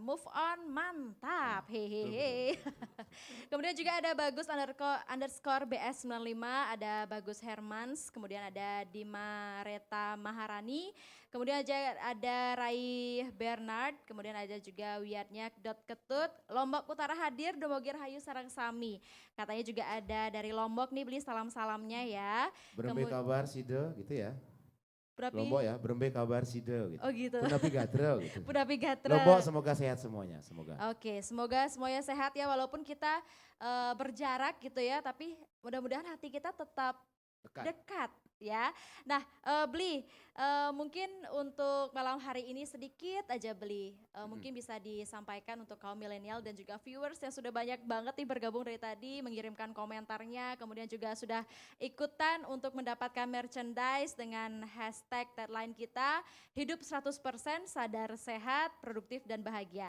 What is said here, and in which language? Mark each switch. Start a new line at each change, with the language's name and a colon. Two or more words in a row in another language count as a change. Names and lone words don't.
English: Move on,
Indonesian: mantap. Hehehe. Kemudian juga ada Bagus underscore BS95, ada Bagus Hermans, kemudian ada Dima Reta Maharani, kemudian ada Rai Bernard, kemudian ada juga Wiatnya Ketut, Lombok Utara hadir, Domogir Hayu Sarang Sami. Katanya juga ada dari Lombok nih, Beli salam-salamnya ya.
Sasak: Berembe kabar Sido
Indonesian: gitu ya. Berapa?
Sasak: Lombok ya, berembe kabar Sido gitu.
Indonesian: Oh gitu.
Balinese: Punapi Gatro gitu. Punapi Gatra.
Indonesian: Lombok semoga sehat semuanya, semoga. Oke, semoga semuanya sehat ya walaupun kita berjarak gitu ya, tapi mudah-mudahan hati kita tetap dekat ya. Nah, Beli, mungkin untuk malam hari ini sedikit aja Beli, mungkin bisa disampaikan untuk kaum milenial dan juga viewers yang sudah banyak banget nih bergabung dari tadi, mengirimkan komentarnya, kemudian juga sudah ikutan untuk mendapatkan merchandise dengan
English: hashtag tagline
Indonesian: kita, hidup 100% sadar sehat, produktif dan bahagia.